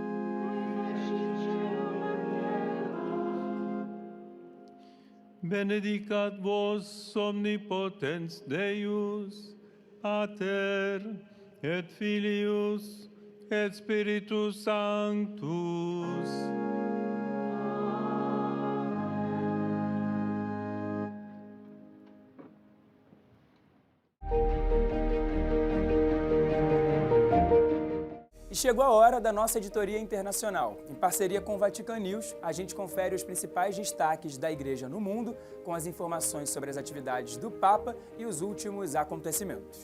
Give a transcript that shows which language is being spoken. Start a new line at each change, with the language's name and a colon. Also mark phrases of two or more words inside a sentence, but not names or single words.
Latin: Benedicat vos omnipotens Deus, Pater, et Filius, et Spiritus Sanctus.
Portuguese: E chegou a hora da nossa editoria internacional. Em parceria com o Vatican News, a gente confere os principais destaques da Igreja no mundo, com as informações sobre as atividades do Papa e os últimos acontecimentos.